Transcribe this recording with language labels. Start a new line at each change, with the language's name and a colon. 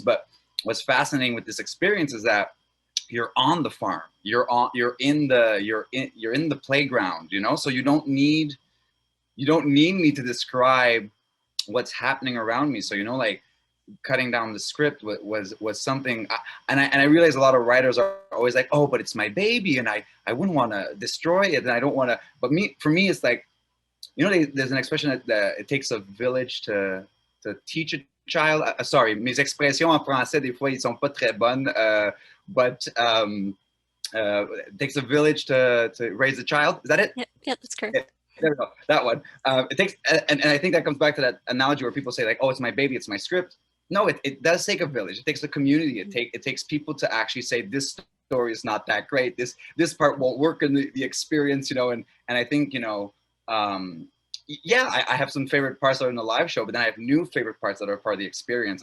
English: But what's fascinating with this experience is that you're on the farm, you're in the playground, you know, so you don't need me to describe what's happening around me. So, you know, like cutting down the script was something, and I realize a lot of writers are always like, oh, but it's my baby and I wouldn't want to destroy it, and I don't want to, but for me it's like, you know, there's an expression that it takes a village to teach a child. Sorry,
French: mes expressions en français des fois ils sont pas très bonnes,
English: but it takes a village to raise a child. Is that it? Yeah, that's correct. Yeah, there we go. That one. It takes, and I think that comes back to that analogy where people say like, oh, it's my baby, it's my script. no, it does take a village. It takes a community. It takes people to actually say this story is not that great. This part won't work in the experience, you know. And I think, you know, yeah, I have some favorite parts that are in the live show, but then I have new favorite parts that are part of the experience.